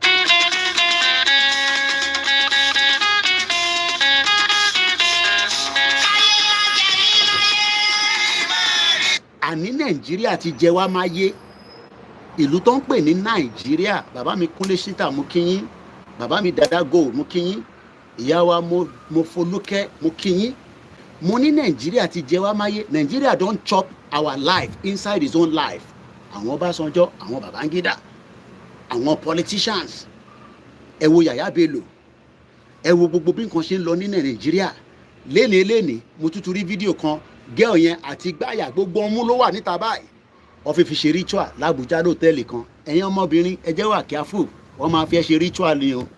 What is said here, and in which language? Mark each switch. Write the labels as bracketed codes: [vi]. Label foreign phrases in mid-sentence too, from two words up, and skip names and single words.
[yo] Àní Nàìjíríà ti jẹ wá máyé. Ìlú tó ń pè ní Nàìjíríà, bàbá mi Kúnlé Ṣítà mú kíyín, bàbá mi Dada Gold mú kíyín, ìyá wa mo Folúkẹ́ mú kíyín. Mo ní Nàìjíríà ti jẹ wá máyé. [pcm] Nàìjíríà don chop our life inside his own life. [yo] Àwọn Ọbásanjọ́, àwọn Babangida, àwọn politicians, ẹ wo Yàyà Bello, ẹ wo gbogbo bí nǹkan ṣe ń lọ ní Nàìjíríà. Lénìí mo tútù rí fídíò kan, girl yẹn àti gbáyà gbogbo ọmú ló wà níta báyìí. Wọ́n fi ṣe ritual l'Abuja lótẹ́ẹ̀lì kan. Ẹ̀yin ọmọbìnrin ẹ jẹ́ wà careful, wọ́n máa fi ṣe ritual ni o.